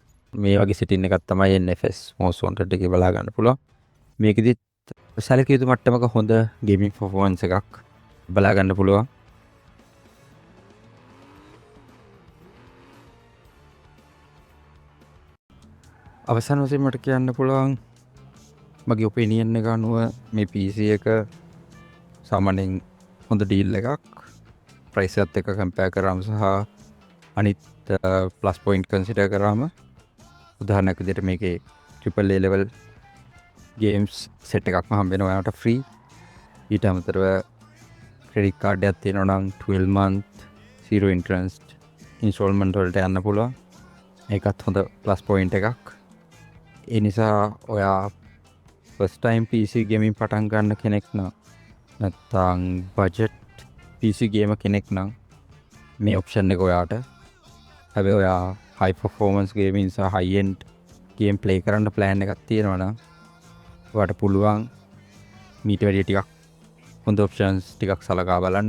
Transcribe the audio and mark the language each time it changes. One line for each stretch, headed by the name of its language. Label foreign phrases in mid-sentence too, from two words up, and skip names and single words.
Sinhala: මේ වගේ සිටින්න එකක් තමයි NFS most wanted එකේ බලා ගන්න පුළුවන්. මේකෙදි සැලකිය යුතු මට්ටමක හොඳ
English: gaming performance
Sinhala: එකක් බලා ගන්න පුළුවන්. අවසන් වශයෙන් මට කියන්න පුළුවන් මගේ ඔපිනියන් එක අනුව මේ PC එක සාමාන්‍යයෙන් හොඳ ඩීල් එකක්. ප්‍රයිස් එකත් එක්ක කම්පෙයාර් කරාම සහ අනිත්
English: plus point
Sinhala: කන්සිඩර් කරාම උදාහරණයක් විදිහට මේකේ
English: AAA level games set
Sinhala: එකක්ම හම්බ වෙනවා ඔයාලට ෆ්‍රී. ඊට අමතරව
English: credit card
Sinhala: එකක් තියෙනවා නම්
English: 12 month zero interest installment
Sinhala: වලට යන්න පුළුවන්. ඒකත් හොඳ
English: plus point
Sinhala: එකක්. ඒ නිසා ඔයා
English: first time PC gaming
Sinhala: පටන් ගන්න කෙනෙක් නම් නැත්නම්
English: budget PC game
Sinhala: කෙනෙක් නම් මේ ඔප්ෂන් එක ඔයාට. හැබැයි ඔයා
English: high performance gaming
Sinhala: සහ
English: high end game play
Sinhala: කරන්න ප්ලෑන් එකක් තියෙනවා නම් ඔයාට පුළුවන් මීට වැඩිය ටිකක් හොඳ ඔප්ෂන්ස් ටිකක් සලකා බලන්න.